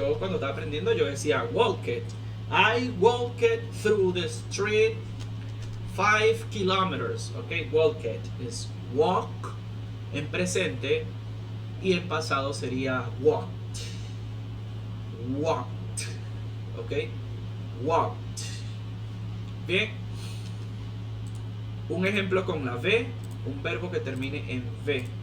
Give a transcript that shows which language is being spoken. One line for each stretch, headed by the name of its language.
Spanish: Cuando estaba aprendiendo yo decía walk it.
English: I walked through the street 5 kilometers.
Spanish: Ok, walk it es walk en presente y en pasado sería walked. Walked. Ok, walked. Bien. Un ejemplo con la V, un verbo que termine en V.